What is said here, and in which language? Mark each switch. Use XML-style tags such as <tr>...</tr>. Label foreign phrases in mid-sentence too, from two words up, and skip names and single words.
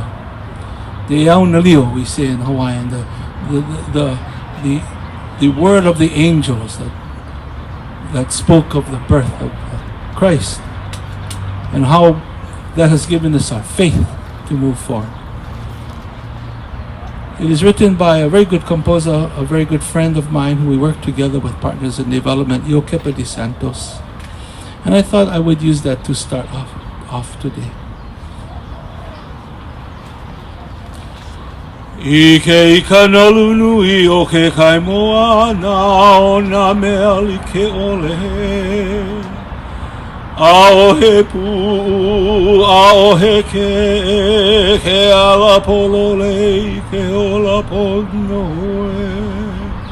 <en>The Yaunalio, we say in Hawaiian, the word of the angels that spoke of the birth of Christ, and how that has given us our faith to move forward. It is written by a very good composer, a very good friend of mine who we work together with partners in development, Iokepa de Santos. And I thought I would use that to start off today.</en> <haw>Ike ikanalu nui o ke kaimoana o na mea like ole. A o he pu, a o he ke ala polole, ke ola pono e.</haw>